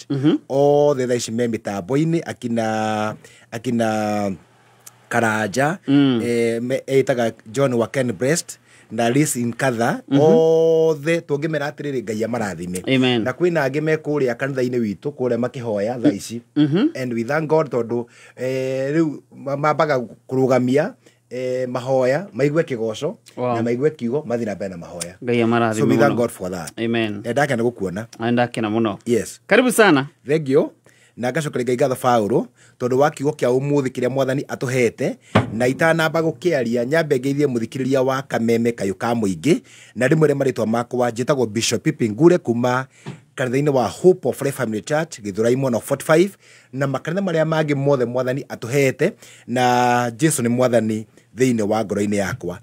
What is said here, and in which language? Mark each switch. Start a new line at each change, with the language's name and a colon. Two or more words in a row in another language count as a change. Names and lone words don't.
Kikuyu: O the thaici me mitambo-ini akina Karanja etaga John wa Ken Breast na Liz Nkatha othe tungimera atiriri Ngai amarathime. Na kwina angi me kuria kanitha-ini witu kuria makihoya thaici
English: and we thank God
Kikuyu: tondu riu mambaga kurugamia mahoya maigue kigoco na maigue kiugo mathina mbere na mahoya. Ngai amarathime.
English: So we thank God for that. Amen.
Kikuyu: Ndake na gukuona. Ndake na muno.
English: Yes.
Swahili: Karibu sana.
English: Thank you.
Kikuyu: Na ngacokeria Ngai ngatho Paulo tondu wa kiugo kia umuthi kiria mwathani atuhete na itanamba gukiaria nyambe ngeithie muthikiriria wa Kameme Kayuka muingi na rimwe maritwa makwa njitagwo Bishop Pipingure kuma kanitha-ini wa Hope of Life Family Church Githurai mwena 45 na makanitha maria mangi mothe mwathani atuhete na Jesu ni mwathani thiini wa ngoro-ini yakwa.